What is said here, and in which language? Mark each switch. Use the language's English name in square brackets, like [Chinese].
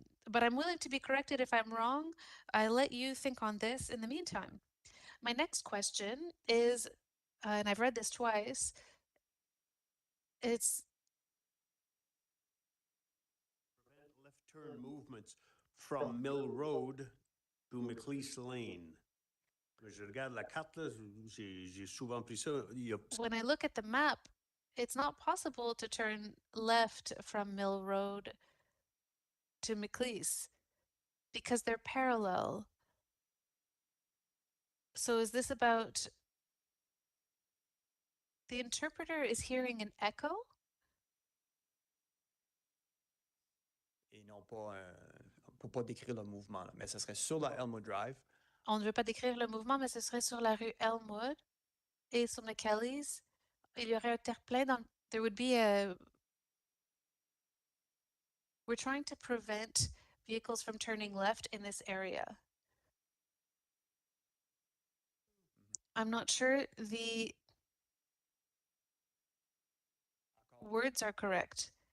[English] But I'm willing to be corrected if I'm wrong. I let you think on this in the meantime. My next question is, and I've read this twice, it's Prevent left turn movements from Mill Road to McLeish Lane. [French] Je regarde la carte, là, j'ai souvent pris ça. [English] when I look at the map, it's not possible to turn left from Mill Road to McLeish because they're parallel. So is this about the interpreter is hearing an echo? [French] Et non pas, on ne peut pas décrire le mouvement, là, mais ça serait sur la Elmwood Drive. On ne veut pas décrire le mouvement, mais ce serait sur la rue Elmwood et sur McKelly's. Il y aurait un terre-plein dans. [English] There would be a. We're trying to prevent vehicles from turning left in this area. I'm not sure the words are correct.